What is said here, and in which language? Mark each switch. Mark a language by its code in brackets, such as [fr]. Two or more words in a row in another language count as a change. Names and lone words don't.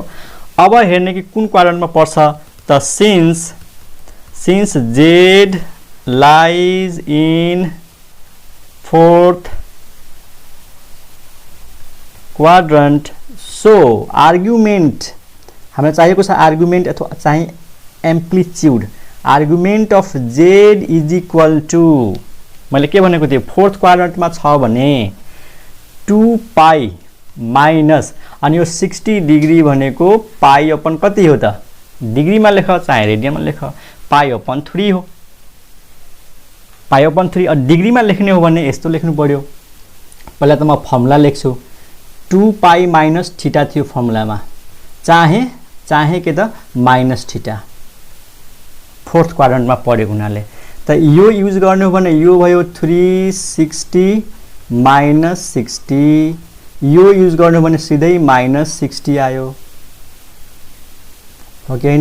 [ne] अब हेर्ने कि कुन क्वाड्रेन्टमा पर्छ त? [en] since z lies in 4th quadrant, so argument [ne] हामीलाई चाहिएको छ, आर्गुमेन्ट अथवा चाहिँ एम्प्लिट्युड। [en] argument of z is equal to, [ne] मैले के भनेको थिएँ? 4th क्वाड्रेन्टमा छ भने [en] 2 pi minus, [ne] अनि यो 60 डिग्री भनेको [en] pi upon [ne] कति हो त? डिग्रीमा लेख चाहे रेडियनमा लेख, [en] pi upon 3 [ne] हो। [en] pi upon 3 [ne] डिग्रीमा लेख्ने हो भने यस्तो लेख्नु पर्यो। पहिला त म फर्मुला लेख्छु, [en] 2 pi minus theta [ne] थियो फर्मुलामा, चाहे के त -थीटा, 4th क्वाड्रेन्टमा परेको हुनाले। त यो युज गर्ने हो भने यो भयो 360 -60, यो युज गर्ने हो भने सिधै -60 आयो, हो कि हैन?